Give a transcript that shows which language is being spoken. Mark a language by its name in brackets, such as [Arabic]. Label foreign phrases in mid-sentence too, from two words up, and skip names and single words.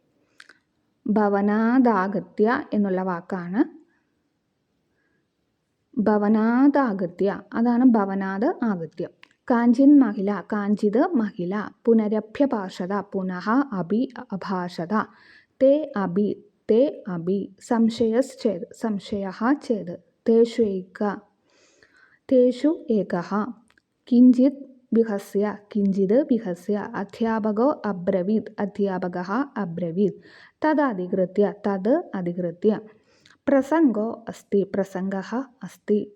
[Malayalam] ഭവനാദാഗത്യ എന്നുള്ള വാക്കാണ് ഭവനാദാഗത്യ. [Sanskrit] അതാണ് ഭവനാദ് ആഗത്യ. കാഞ്ചിത് മഹിള പുനരഭ്യഭാഷത പുനഃ അഭാഷത ते अपि संशयश्चेत् संशयः चेत् तेषु एकः किञ्चित् विहस्य अध्यापकः अब्रवीत् तद् अधिकृत्य प्रसङ्गः अस्ति